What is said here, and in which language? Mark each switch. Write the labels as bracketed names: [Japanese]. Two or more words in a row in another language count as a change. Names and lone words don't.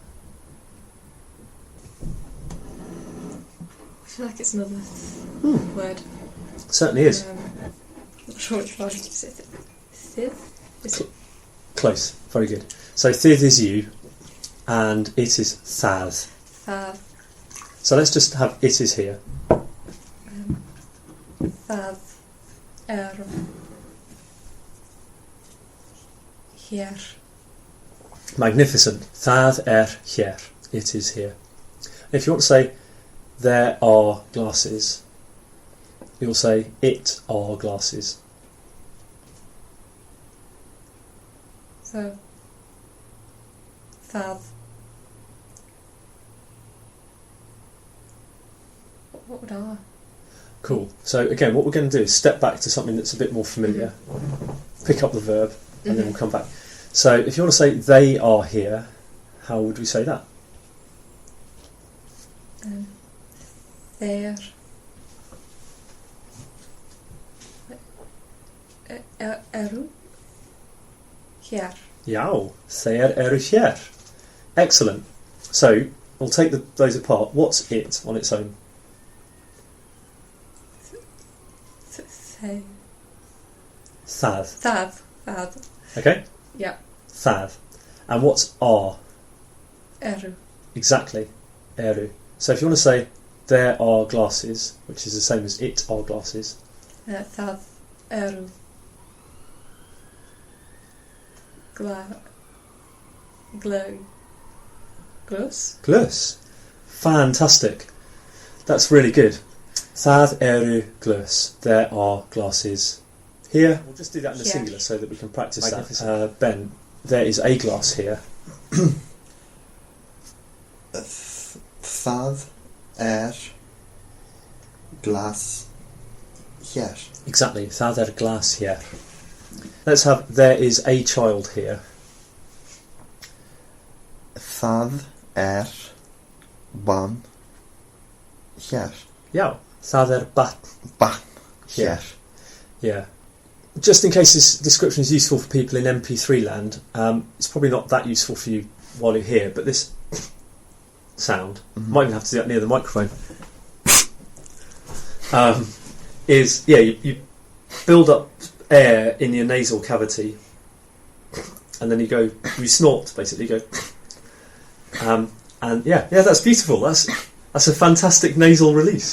[English] I feel like it's another word. Certainly is. Not sure which one. Is it Thith? Is it? Close. Very good. So thith is you, and it is thað. [Icelandic] Það. [English] So let's just have it is here. [Icelandic] Það eru hér. Magnificent. Það hér. [English] It is here. If you want to say there are glasses, you'll say it are glasses. So, það. What would I? Cool. So again, what we're going to do is step back to something that's a bit more familiar, pick up the verb, and then we'll come back. So if you want to say they are here, how would we say that? [Icelandic] Þeir eru hér. Já, þeir eru hér. [English] Excellent. So we'll take those apart. What's it on its own? [Icelandic] Þeir. Það. Það. [English] Okay? Yeah. [Icelandic] Það. [English] And what's are? [Icelandic] Eru. [English] Exactly. Eru. So if you want to say there are glasses, which is the same as it are glasses. [Icelandic] Það eru glös. Glös. [English] Fantastic. That's really good. [Icelandic] Það eru glös. [English] There are glasses here. We'll just do that in the singular so that we can practice that. Ben, there is a glass here. [Icelandic] Það glas hér. [English] Exactly. [Icelandic] Það glass [English] here. Let's have there is a child here. [Icelandic] Það barn hér. Yeah. Það barn. Barn hér. [English] Yeah. Just in case this description is useful for people in MP3 land, it's probably not that useful for you while you're here, but this sound, might even have to do that near the microphone, is, you build up air in your nasal cavity, and then you snort, basically, you go, and that's beautiful, that's a fantastic nasal release.